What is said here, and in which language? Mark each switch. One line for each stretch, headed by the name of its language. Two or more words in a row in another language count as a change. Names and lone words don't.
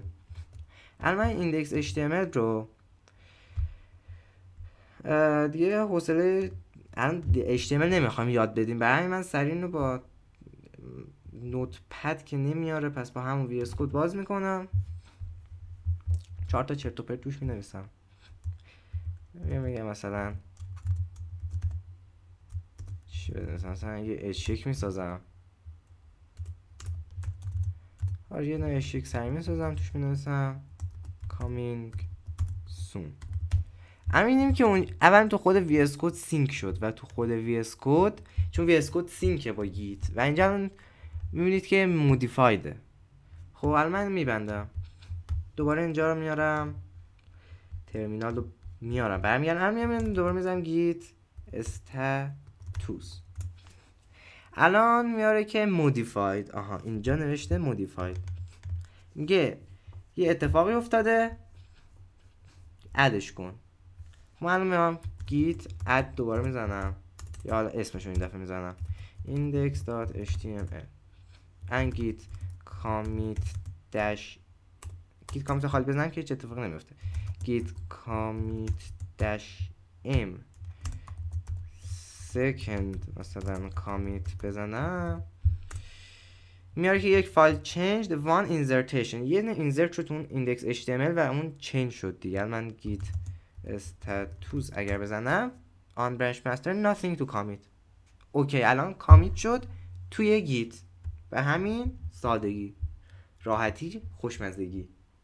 Persian: الان من ایندکس HTML رو دیگه حوصله الان HTML نمیخوام یاد بدیم، برای من سریع رو با نوتپد که نمیاره پس با همون VS کد باز میکنم 4 تا چرت و پرت توش مینویسم. میگم مثلا چی بدونم، مثلا یه H1 میسازم، یه نه H1 سریع میسازم توش مینویسم
English: coming soon.
Persian: همینیم که اون اول تو خود VS کد سینک شد و تو خود VS کد چون VS کد سینکه با گیت و اینجا میبینید که مودیفایده. خب الان من میبندم دوباره اینجا رو میارم ترمینال رو میارم برمیگردم دوباره میزنم
English: git status.
Persian: الان میاره که مودیفاید. آها اینجا نوشته مودیفاید، میگه یه اتفاقی افتاده ادش کن. من الان میام
English: git add
Persian: دوباره میزنم یا حالا اسمشو این دفعه میزنم
English: index.html and git commit dash git commit
Persian: خالی بزنم که هیچ اتفاقی نمیفته.
English: git commit dash m second
Persian: مثلا commit بزنم میاره که یک فایل
English: changed one insertion،
Persian: یه نه insert شد اون index html و اون change شد دیگه.
English: من git status
Persian: اگر بزنم
English: on branch master nothing to commit.
Persian: اوکی الان کامیت شد توی گیت به همین سادگی، راحتی، خوشمزگی.